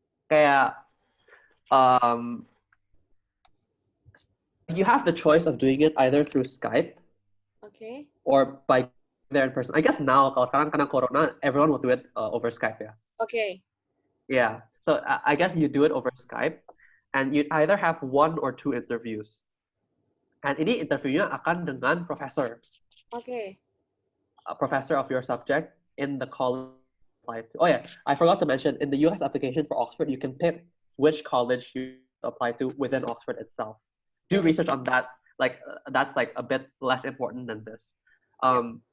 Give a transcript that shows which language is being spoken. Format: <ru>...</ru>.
<en>Kayak um, you have the choice of doing it either through Skype</en> <id>oke,</id> <en>or by there in person. I guess now</en> <id>kalau sekarang karena corona,</id> <en>everyone will do it over Skype ya.</en> <id>oke,</id> <en>Yeah. So I guess you do it over Skype, and you either have one or two interviews.</en> <id>And ini interviewnya akan dengan professor, oke,</id> <en>a professor of your subject in the college. Oh yeah, I forgot to mention in the U.S. application for Oxford, you can pick which college you apply to within Oxford itself. Do</en> <id>oke,</id> <en>research on that. Like that's like a bit less important than this.</en> <id>yap,</id>